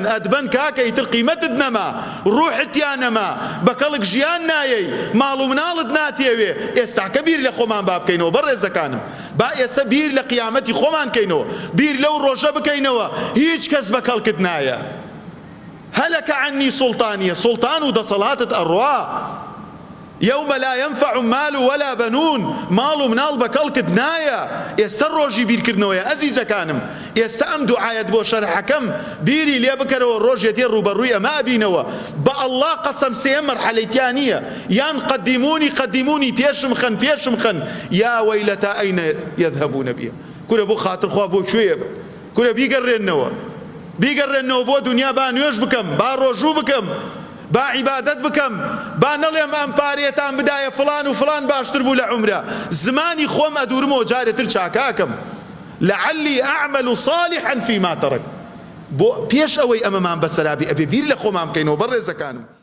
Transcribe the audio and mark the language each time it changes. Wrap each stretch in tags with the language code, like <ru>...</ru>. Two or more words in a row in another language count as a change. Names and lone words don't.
<ckb>ئەدبەن کاکە ئیتر قیمەتت نەما، ڕوحتیان نەما، بە کەڵک ژیان نایەی، ماڵ و مناڵت ناتێوێ. ئێستا کە بیر لە خۆمان با بکەینەوە بەڕێزەکانم. با ئێستا بیر لە قیامەتی خۆمان کەینەوە، بیر لەو ڕۆژە بکەینەوە هیچ کەس بە کەڵکت نایە.</ckb> <ar>هەلەکە عنی سوڵتانیە،</ar> <ckb>سوڵتان و دەسەڵاتت ئەڕوا.</ckb> <ar>يوم لا ينفع مال ولا بنون،</ar> <ckb>ماڵ و مناڵ بە کەڵکت نایە. ئێستا ڕۆژی بیرکردنەوەیە ئەزیزەکانم. ئێستا ئەم دوعایەت بۆ شەرحەکەم بیری لێ بکەرەوە، ڕۆژێتی ڕوبەڕووی ئەمە ئەبینەوە. بە ئەڵڵا قەسەم سێ مەرحەلەیتیان نییە، یان</ckb> <ar>قەدیمونی قەدیمونی</ar> <ckb>پێشم خەن پێشم خەن،</ckb> <ar>یا وەیلەتا ئەینە یەذهبون بها.</ar> <ckb>کورە بۆ خاترخوا بۆ کوێیە بن؟ کورە بیگەڕێنەوە، بیگەڕێنەوە بۆ دنیا، با نوێژ بکەم، با ڕۆژوو بکەم، با عیبادەت بکەم، با نەڵێم ئەم پارێتان بدایە فڵان و فڵان باشتر بوو لە عومرە. زمانی خۆم ئەدورمەوە جارێتر چاکاکەم.</ckb> <ar>لعلی ئەعمل صالحا فيما ترك.</ar> <ckb>بۆ پێش ئەوەی ئەمەمان بەسەرابی ئەبێ بیر لە خۆمان بکەینەوە بەڕێزەکانم.</ckb>